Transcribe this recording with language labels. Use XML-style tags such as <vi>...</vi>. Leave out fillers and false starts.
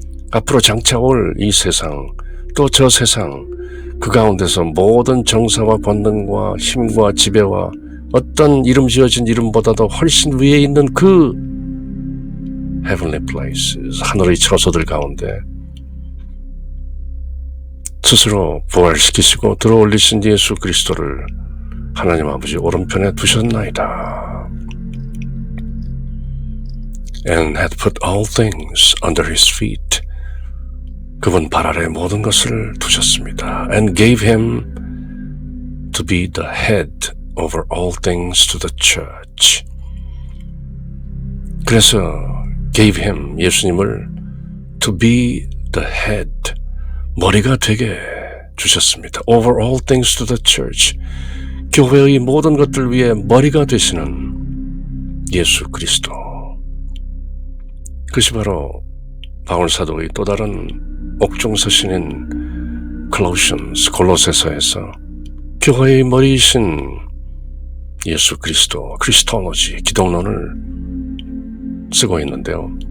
<ko>앞으로 장차 올 이 세상, 또 저 세상, 그 가운데서 모든 정사와 권능과 힘과 지배와 어떤 이름 지어진 이름보다도 훨씬 위에 있는 그</ko> <en>heavenly places,</en> <ko>하늘의 처소들 가운데 스스로 부활시키시고 들어올리신 예수 그리스도를 하나님 아버지 오른편에 두셨나이다.</ko> <en>And had put all things under his feet.</en> <ko>그분 발 아래 모든 것을 두셨습니다.</ko> <en>And gave him to be the head over all things to the church.</en> <ko>그래서</ko> <en>gave him,</en> <ko>예수님을</ko> <en>to be the head,</en> <ko>머리가 되게 주셨습니다.</ko> <en>Over all things to the church.</en> <ko>교회의 모든 것들 위에 머리가 되시는 예수 그리스도. 그것이 바로 바울 사도의 또 다른 옥중서신인 골로새서에서 교회의 머리이신 예수 그리스도, 크리스토로지, 기독론을 쓰고 있는데요.</ko>